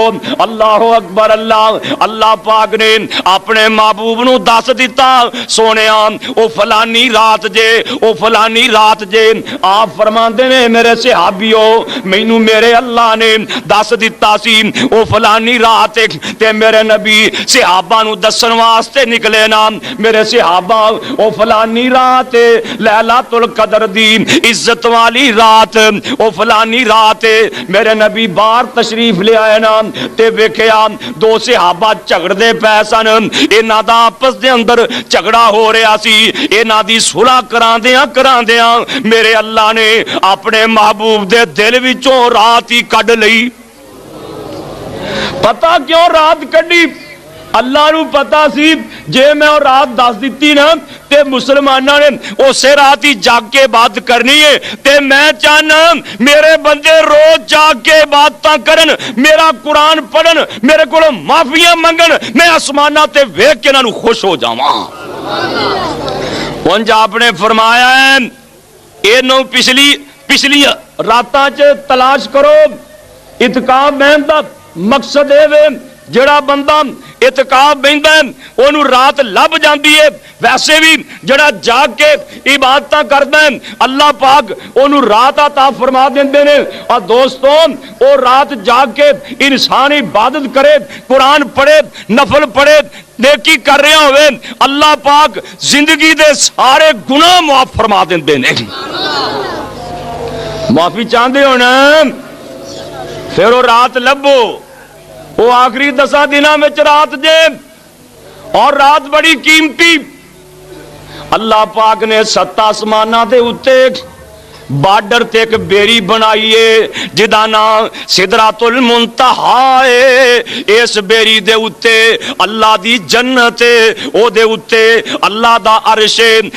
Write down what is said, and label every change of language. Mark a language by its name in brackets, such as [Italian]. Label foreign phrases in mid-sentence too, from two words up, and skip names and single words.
[Punjabi] اللہ اکبر، اللہ پاک نے اپنے محبوب نو دس دیتا، سونیا او فلانی رات جے، او فلانی رات جے۔ آپ فرماندے نے میرے صحابیوں مینوں میرے اللہ نے دس دیتا سی او فلانی رات، تے میرے نبی صحابہ نو دسن واسطے نکلے نا، میرے صحابہ او فلانی رات لیلۃ القدر دی عزت والی رات، او فلانی رات میرے نبی باہر تشریف لے آئے نا، تے ویکھیا 2 صحابہ جھگڑدے پے سن، انہاں دا آپس دے اندر جھگڑا ہو رہا سی، انہاں دی صلح کراندیاں میرے اللہ نے اپنے محبوب دے دل وچوں رات ہی کڈ لئی۔ پتہ کیوں رات کڈی؟ اللہ نو پتا سی جے میں اور رات دس دیتی نا تے مسلماناں نے اسے رات ہی جاگ کے بات کرنی ہے، تے میں چاہنا میرے بندے روز جاگ کے باتاں کرن، میرا قرآن پڑھن، میرے کو معافیاں منگن، میں آسماناں تے ویکھ کے انہاں نو خوش ہو جاواں۔ انج آپ نے فرمایا ہے اینو پچھلی راتاں چ تلاش کرو۔ اعتکاف بہن دا مقصد ہے جڑا بندہ ਇਤਕਾਫ ਬੈਂਦਾ ਉਹਨੂੰ ਰਾਤ ਲੱਭ ਜਾਂਦੀ ਹੈ। ਵੈਸੇ ਵੀ ਜਿਹੜਾ ਜਾਗ ਕੇ ਇਬਾਦਤਾਂ ਕਰਦਾ ਹੈ ਅੱਲਾਹ ਪਾਕ ਉਹਨੂੰ ਰਾਤ عطا ਫਰਮਾ ਦਿੰਦੇ ਨੇ। ਔਰ ਦੋਸਤੋ ਉਹ ਰਾਤ ਜਾਗ ਕੇ ਇਨਸਾਨ ਇਬਾਦਤ کرے، قرآن پڑھے، نفل پڑھے، نیکی کر رہا ہووے، اللہ پاک زندگی دے سارے گناہ معاف فرما دیندے نے. [Urdu] معافی چاہتے ہو نا، پھر وہ رات لبھو، وہ آخری 10 دنوں میں رات جے، اور رات بڑی قیمتی. [Punjabi] اللہ پاک نے 7 آسماناں دے اتے بارڈر تے ایک بیری بنائی ہے جدا نام سدرۃ المنتہیٰ ہے. اس بیری دے اتے اللہ دی جنت ہے، او دے اتے اللہ دا عرش ہے.